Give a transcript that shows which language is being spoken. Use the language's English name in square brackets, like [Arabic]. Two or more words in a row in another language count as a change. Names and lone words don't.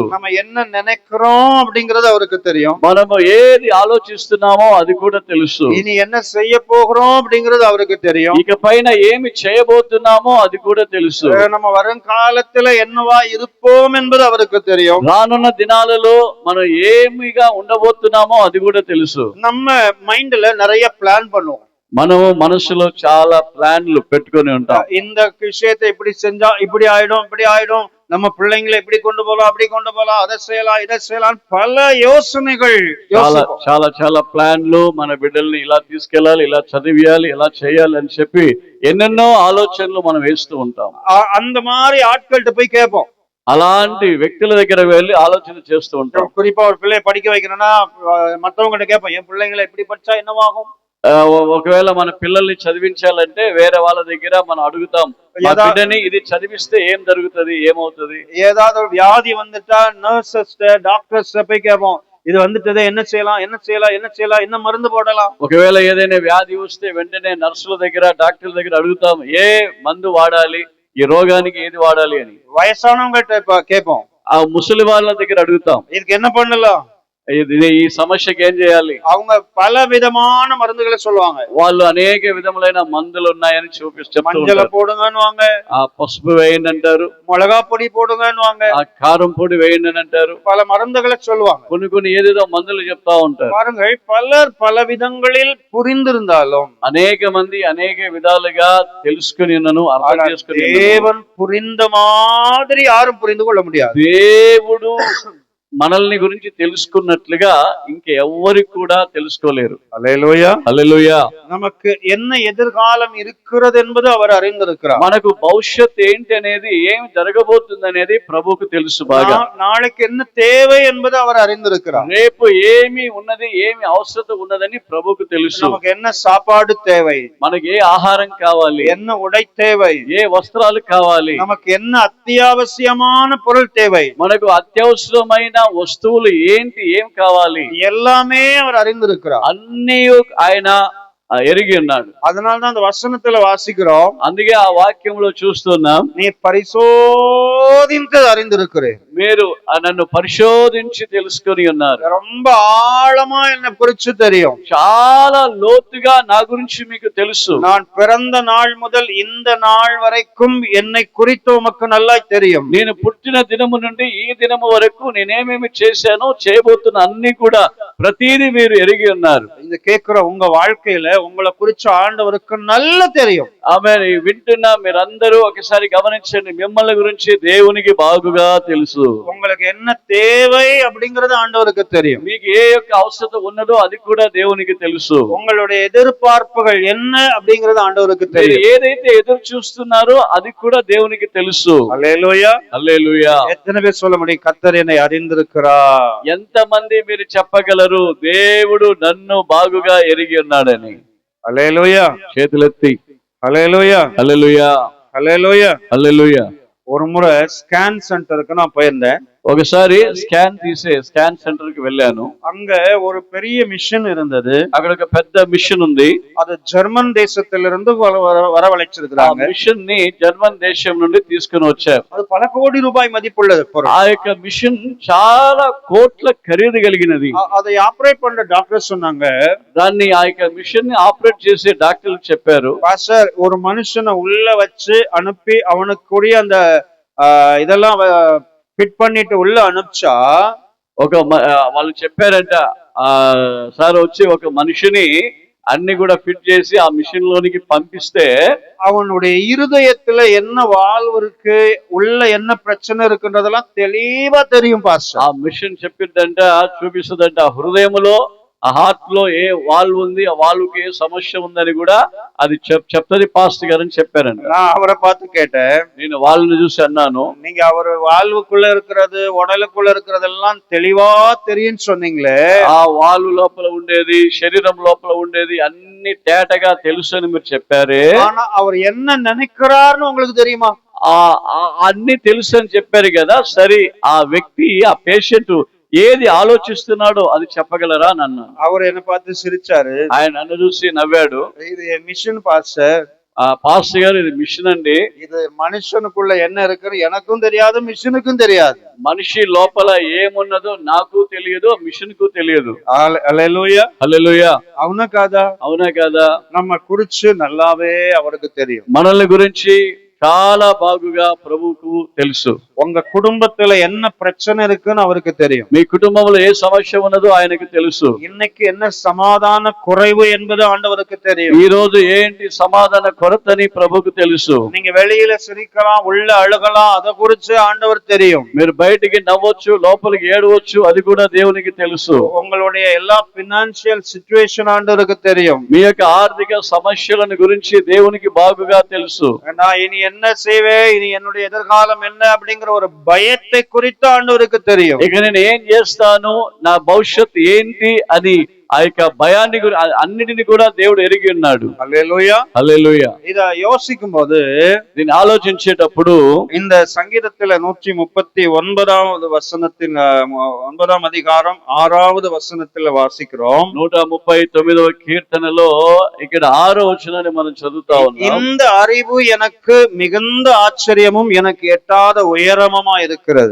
[Tamil] நம்ம என்ன நினைக்கிறோம் அப்படிங்கறது அவருக்கு தெரியும். [Telugu] మనము ఏది ఆలోచిస్తున్నామో అది కూడా తెలుసు. [Tamil] இனி என்ன செய்ய போகிறோம் அப்படிங்கறது அவருக்கு தெரியும். [Telugu] ఇక పైన ఏమి చేయబోతున్నామో అది కూడా తెలుసు. [Tamil] நம்ம வருங்காலத்துல என்னவா இருப்போம் என்பது அவருக்கு தெரியும். [Telugu] రానున్న దినాలలో మనం ఏమిగా ఉండబోతున్నామో అది కూడా తెలుసు. [Tamil] நம்ம மைண்ட்ல நிறைய பிளான் பண்ணுவோம். [Telugu] మనము మనసులో చాలా ప్లాన్లు పెట్టుకొని ఉంటాం. [Tamil] இந்த விஷயத்தை இப்படி செஞ்சா இப்படி ஆயிடும், இப்படி ஆயிடும், நம்ம பிள்ளைங்களை இப்படி கொண்டு போலாம், அப்படி கொண்டு போலாம், அதை செய்யலாம், இதை செய்யலாம், பல யோசனைகள். [Telugu] చాలా చాలా ప్లాన్లు, మన బిడ్డల్ని ఇలా తీసుకెళ్ళాలి, ఇలా చదివియాలి, ఇలా చేయాలి అని చెప్పి ఎన్నెన్నో ఆలోచనలు మనం వేస్తూ ఉంటాం. [Tamil] அந்த மாதிரி ஆட்கள்கிட்ட போய் கேட்போம். [Telugu] అలాంటి వ్యక్తుల దగ్గర వెళ్ళి ఆలోచన చేస్తూ ఉంటాం. [Tamil] குறிப்பா ஒரு பிள்ளையை படிக்க வைக்கணும்னா மற்றவங்க கேட்போம், என் பிள்ளைங்களை எப்படி படிச்சா என்னவாகும். [Telugu] ఒకవేళ మన పిల్లల్ని చదివించాలంటే వేరే వాళ్ళ దగ్గర మనం అడుగుతాం, మా బిడ్డని ఇది చదివిస్తే ఏం జరుగుతుంది, ఏమవుతుంది. [Tamil] ஏதாவது ஒரு வியாதி வந்துட்டா நர்சஸ் டாக்டர்ஸ் போய் கேட்போம், இது வந்துட்டதே என்ன செய்யலாம், என்ன செய்யலாம், என்ன செய்யலாம், என்ன மருந்து போடலாம். [Telugu] ఒకవేళ ఏదైనా వ్యాధి వస్తే వెంటనే నర్సుల దగ్గర డాక్టర్ల దగ్గర అడుగుతాం, ఏ మందు వాడాలి, ఈ రోగానికి ఏది వాడాలి అని. [Tamil] வயசானவங்க கேட்போம், [Telugu] ఆ ముసలి వాళ్ళ దగ్గర అడుగుతాం, [Tamil] இதுக்கு என்ன பண்ணலாம், [Telugu] ఈ సమస్యకి ఏం చేయాలి. [Tamil] அவங்க பல விதமான மருந்துகளை சொல்லுவாங்க. [Telugu] వాళ్ళు అనేక విధములైన మందులు ఉన్నాయని చెప్తూ [Tamil] மஞ்சள போடுங்கன்னுவாங்க, [Telugu] ఆ పసుపు వేయండి అంటారు, [Tamil] மிளகா பொடி போடுங்கன்னுவாங்க, [Telugu] ఆ కారం పొడి వేయండి అని అంటారు, [Tamil] பல மருந்துகளை சொல்லுவாங்க. [Telugu] కొన్ని ఏదేదో మందులు చెప్తా ఉంటారు. [Tamil] பாருங்கள், பலர் பல விதங்களில் புரிந்திருந்தாலும் [Telugu] అనేక మంది అనేక విధాలుగా తెలుసుకుని అర్థం చేసుకుని, [Tamil] தேவன் புரிந்த மாதிரி யாரும் புரிந்து கொள்ள முடியாது. [Telugu] దేవుడు మనల్ని గురించి తెలుసుకున్నట్లుగా ఇంకెవ్వరికి కూడా తెలుసుకోలేరు. [Tamil] அல்லேலூயா. [Telugu] హల్లెలూయా. [Tamil] நமக்கு என்ன எதிர்காலம் இருக்கிறது என்பது அவர் அறிந்திருக்கிறார். [Telugu] మనకు భవిష్యత్ ఏంటి అనేది, ఏమి జరగబోతుంది అనేది ప్రభువుకు తెలుసు బాగా. [Tamil] நாளைக்கு என்ன தேவை என்பது அவர் அறிந்திருக்கிறார். [Telugu] రేపు ఏమి ఉన్నది, ఏమి అవసరత ఉన్నదని ప్రభువుకు తెలుసు. [Tamil] நமக்கு என்ன சாப்பாடு தேவை, [Telugu] మనకి ఏ ఆహారం కావాలి, [Tamil] என்ன உடை தேவை, [Telugu] ఏ వస్త్రాలు కావాలి, [Tamil] நமக்கு என்ன అత్యావశ్యமான பொருள் தேவை, [Telugu] మనకు అత్యవసరమైన వస్తువులు ఏంటి, ఏం కావాలి, [Tamil] எல்லாமே அவர் அறிந்திருக்கிறார். [Telugu] అన్నీ ఆయన ఎరిగి ఉన్నాడు. [Tamil] அதனால்தான் அந்த வசனத்துல வாசிக்கிறோம், [Telugu] అందుకే ఆ వాక్యంలో చూస్తున్నాం, [Tamil] நீ பரிசோதித்து அறிந்திருக்கிறேன், [Telugu] మీరు నన్ను పరిశోధించి తెలుసుకొని ఉన్నారు. [Tamil] ரொம்ப ஆழமா என்னை குறிச்சு தெரியும், [Telugu] చాలా లోతుగా నా గురించి మీకు తెలుసు. [Tamil] நான் பிறந்த நாள் முதல் இந்த நாள் வரைக்கும் என்னை குறித்து உமக்கு நல்லா தெரியும். [Telugu] నేను పుట్టిన దినము నుండి ఈ దినము వరకు నేనేమేమి చేశానో చేయబోతున్న అన్ని కూడా ప్రతిదీ మీరు ఎరిగి ఉన్నారు. [Tamil] இது கேட்கிற உங்க வாழ்க்கையில உங்களை குறிச்சு ஆண்டவருக்கு நல்லா தெரியும். [Telugu] ఆమె వింటున్న మీరందరూ ఒకసారి గమనించండి, మిమ్మల్ని గురించి దేవునికి బాగుగా తెలుసు. [Tamil] உங்களுக்கு என்ன தேவை அப்படிங்கறது ஆண்டவருக்கு தெரியும். [Telugu] మీకు ఏ యొక్క అవసరత ఉన్నదో అది కూడా దేవునికి తెలుసు. [Tamil] உங்களுடைய எதிர்பார்ப்புகள் என்ன அப்படிங்கறது ஆண்டவருக்கு தெரியும். [Telugu] ఏదైతే ఎదురు చూస్తున్నారో అది కూడా దేవునికి తెలుసు. [Tamil] அல்லேலூயா. [Telugu] హల్లెలూయా. [Tamil] எத்தனை பேர் சொல்ல முடியும், கர்த்தர் என்னை அறிந்திருக்கிறார்? [Telugu] ఎంతమంది మీరు చెప్పగలరు, దేవుడు నన్ను బాగుగా ఎరిగి ఉన్నాడని? [Tamil] அல்லேலூயா. [Telugu] చేతులెత్తి [Tamil] அல்லேலூயா. [Telugu] హల్లెలూయా. [Tamil] அல்லேலூயா. [Telugu] హల్లెలూయా. [Tamil] ஒரு முறை ஸ்கேன் சென்டருக்கு நான் போயிருந்தேன். [Telugu] ఒకసారి స్కాన్ సెంటర్ కి వెళ్ళాను. [Tamil] அங்க ஒரு பெரிய மிஷன் இருந்தது. [Telugu] అక్కడ ఒక పెద్ద మిషన్ ఉంది. [Tamil] அது ஜெர்மன் தேசத்திலிருந்து வரவழைச்சிருக்காங்க. [Telugu] మిషన్ ని జర్మన్ దేశం నుండి తీసుకుని వచ్చారు. [Tamil] அது பல கோடி ரூபாய் மதிப்புள்ளது. [Telugu] ఆ యొక్క మిషన్ చాలా కోట్ల ఖరీదు కలిగినది. [Tamil] அதை ஆபரேட் பண்ற டாக்டர் சொன்னாங்க, [Telugu] దాన్ని ఆ యొక్క మిషన్ ని ఆపరేట్ చేసే డాక్టర్లు చెప్పారు, [Tamil] பாஸ்டர் ஒரு மனுஷனை உள்ள வச்சு அனுப்பி அவனுக்குரிய அந்த இதெல்லாம் ஃபிட் பண்ணிட்டு உள்ள அனுப்பிச்சா, [Telugu] వాళ్ళు చెప్పారంట, ఆ సార్ వచ్చి ఒక మనిషిని అన్ని కూడా ఫిట్ చేసి ఆ మిషన్ లోనికి పంపిస్తే [Tamil] அவனுடைய இருதயத்துல என்ன வாழ்வு இருக்கு, உள்ள என்ன பிரச்சனை இருக்குன்றதெல்லாம் தெளிவா தெரியும் பாஸ்டர். [Telugu] ఆ మిషన్ చెప్పిద్దంట, చూపిస్తుందంట ఆ హృదయంలో, ఆ హార్ట్ లో ఏ వాల్వ్ ఉంది, ఆ వాల్వ్కి ఏ సమస్య ఉందని కూడా అది చెప్తుంది పాస్టర్ గారు అని చెప్పారంట. [Tamil] நான் அவரை பார்த்து கேட்டேன், [Telugu] నేను వాళ్ళని చూసి అన్నాను, [Tamil] நீங்க அவர் வாழ்வுக்குள்ள இருக்கிறது உடலுக்குள்ள இருக்கிறதெல்லாம் தெளிவா தெரியும்னு சொன்னீங்களே, [Telugu] ఆ వాల్వ్ లోపల ఉండేది, శరీరం లోపల ఉండేది అన్ని తేటగా తెలుసు అని మీరు చెప్పారే, [Tamil] ஆனா அவர் என்ன நினைக்கிறாருன்னு உங்களுக்கு தெரியுமா? [Telugu] అన్ని తెలుసు అని చెప్పారు కదా, సరే ఆ వ్యక్తి, ఆ పేషెంట్ ఏది ఆలోచిస్తున్నాడో అది చెప్పగలరా అని అన్నాను. [Tamil] அவர் என்ன பார்த்து சிரிச்சாரு. [Telugu] ఆయన నన్ను చూసి నవ్వాడు. [Tamil] இது மிஷன் பாஸ்டர். [Telugu] పాస్టర్ గారు, ఇది మిషన్ అండి. [Tamil] இது మనుషనుకుள்ள என்ன இருக்குன்னு எனக்கும் தெரியாது, మిషనుக்கும் தெரியாது. [Telugu] మనిషి లోపల ఏమున్నదో నాకు తెలియదు, మిషన్ కు తెలియదు. హల్లెలూయా, హల్లెలూయా. అవునా కాదా? అవునా కాదా? [Tamil] நம்ம குறிச்சு நல்லாவே அவருக்கு தெரியும். [Telugu] మనల్ని గురించి చాలా బాగుగా ప్రభువుకు తెలుసు. [Tamil] உங்க குடும்பத்துல என்ன பிரச்சனை இருக்குன்னு அவருக்கு தெரியும். [Telugu] మీ కుటుంబంలో ఏ సమస్య ఉన్నదో ఆయనకు తెలుసు. [Tamil] இன்னைக்கு என்ன సమాధాన குறைவு என்பது ஆண்டவருக்கு தெரியும். [Telugu] ఈ రోజు ఏంటి సమాధాన కొరతని ప్రభువుకు తెలుసు. [Tamil] நீங்க வெளியில சிரிக்கலாம், உள்ள அழுகலாம், அத குறிச்சு ஆண்டவர் தெரியும். [Telugu] మీరు బయటికి నవ్వచ్చు, లోపలికి ఏడవచ్చు, అది కూడా దేవునికి తెలుసు. [Tamil] உங்களுடைய எல்லா [English] financial situation [Tamil] ஆண்டவருக்கு தெரியும். [Telugu] మీ యొక్క ఆర్థిక సమస్యలను గురించి దేవునికి బాగుగా తెలుసు. [Tamil] நான் இனி என்ன செய்வே, இனி என்னுடைய எதிர்காலம் என்ன அப்படிங்கிற ஒரு பயத்தை குறித்து ஆண்டவருக்கு தெரியும். [Telugu] ఇక నేను ఏం చేస్తాను, నా భవిష్యత్తు ఏంటి అని ఆ యొక్క భయాన్ని అన్నిటిని కూడా దేవుడు ఎరిగి ఉన్నాడు. హల్లెలూయా, హల్లెలూయా. [Tamil] இத யோசிக்கும் போது, [Telugu] దీన్ని ఆలోచించేటప్పుడు [Tamil] இந்த சங்கீதத்துல 139வது வசனத்தின் 9ஆம் அதிகாரம் 6வது வசனத்துல வாசிக்கிறோம். [Telugu] 139వ కీర్తనలో ఇక్కడ 6వ వచనాన్ని మనం చదువుతా ఉన్నాం. [Tamil] இந்த அறிவு எனக்கு மிகுந்த ஆச்சரியமும் எனக்கு எட்டாத உயரமுமா இருக்கிறது.